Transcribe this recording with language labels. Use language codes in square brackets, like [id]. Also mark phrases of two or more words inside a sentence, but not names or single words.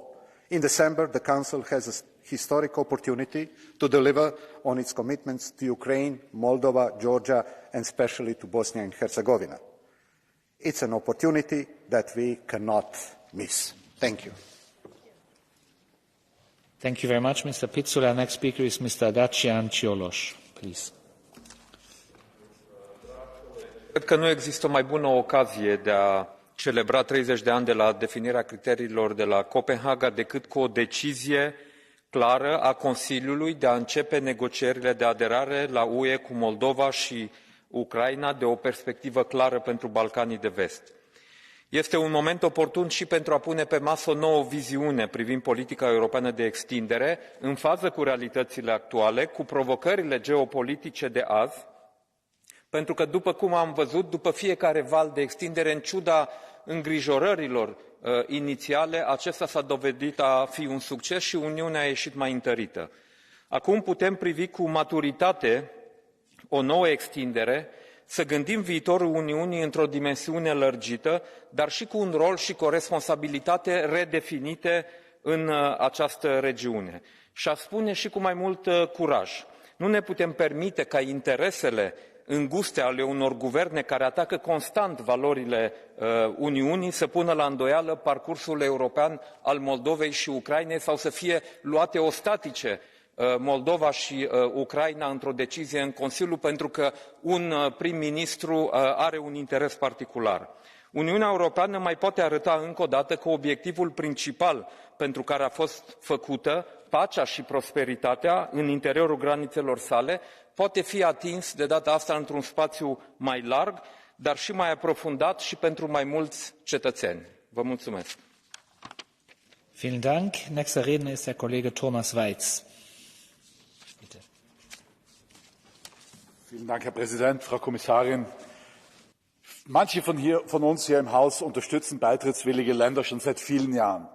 [en] In December, the Council has a historic opportunity to deliver on its commitments to Ukraine, Moldova, Georgia and especially to Bosnia and Herzegovina. It's an opportunity that we cannot miss. Thank you. Thank you very much, Mr. Pizzula. Next speaker is Mr. Dacian Cioloș, please. [ro] Cred că nu există o mai bună ocazie de a celebra 30 de ani de la definirea criteriilor de la Copenhaga decât cu o decizie clară a Consiliului de a începe negocierile de aderare la UE cu Moldova și Ucraina de o perspectivă clară pentru Balcanii de Vest. Este un moment oportun și pentru a pune pe masă o nouă viziune privind politica europeană de extindere, în fază cu realitățile actuale, cu provocările geopolitice de azi, pentru că, după cum am văzut, după fiecare val de extindere, în ciuda îngrijorărilor inițiale, acesta s-a dovedit a fi un succes și Uniunea a ieșit mai întărită. Acum putem privi cu maturitate o nouă extindere, să gândim viitorul Uniunii într-o dimensiune lărgită, dar și cu un rol și cu o responsabilitate redefinite în această regiune. Și aș spune și cu mai mult curaj. Nu ne putem permite ca interesele înguste ale unor guverne care atacă constant valorile Uniunii să pună la îndoială parcursul european al Moldovei și Ucrainei sau să fie luate ostatice Moldova și Ucraina într-o decizie în Consiliu pentru că un prim-ministru are un interes particular. Uniunea Europeană mai poate arăta încă o dată că obiectivul principal pentru care a fost făcută, pacea și prosperitatea în interiorul granițelor sale, poate fi atins de data asta într-un spațiu mai larg, dar și mai aprofundat și pentru mai mulți cetățeni. Vă mulțumesc. [de] Vielen Dank. Nächster Redner ist der Kollege Thomas Weitz. Bitte. Vielen Dank, Herr Präsident, Frau Kommissarin. Manche von uns hier im Haus unterstützen beitrittswillige Länder schon seit vielen Jahren.